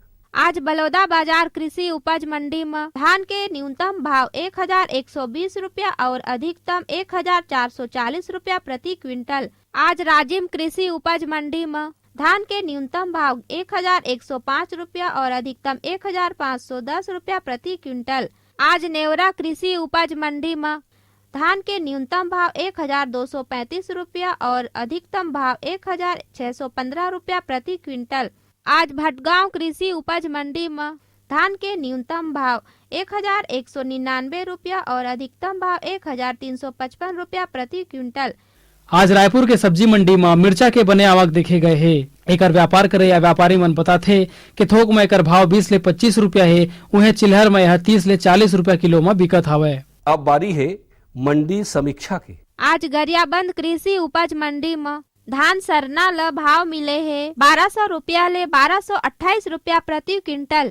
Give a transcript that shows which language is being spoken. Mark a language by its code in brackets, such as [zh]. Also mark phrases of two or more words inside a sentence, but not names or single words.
[hne] आज बलौदा बाजार कृषि उपज मंडी में धान के न्यूनतम भाव 1120 रुपया और अधिकतम 1440 रुपया प्रति क्विंटल। आज राजिम कृषि उपज मंडी में धान के न्यूनतम भाव 1105 रुपया और अधिकतम 1510 रुपया प्रति क्विंटल। आज नेवरा कृषि उपज मंडी में धान के न्यूनतम भाव 1235 रुपया और अधिकतम भाव 1615 रुपया प्रति क्विंटल। आज भटगांव कृषि उपज मंडी में धान के न्यूनतम भाव 1199 रुपया और अधिकतम भाव 1355 रुपया प्रति क्विंटल। आज रायपुर के सब्जी मंडी में मिर्चा के बने आवक देखे गए है। एकर व्यापार करे या व्यापारी मन बताथे कि थोक में एकर भाव 20 ले 25 रुपया है, उहे चिल्हर में यह 30 ले 40 रुपया किलो में बिकत हवे। अब बारी है मंडी समीक्षा के। आज गरियाबंद कृषि उपज मंडी में धान सरना ल भाव मिले है 1200 रुपया ले 1228 रुपया प्रति क्विंटल।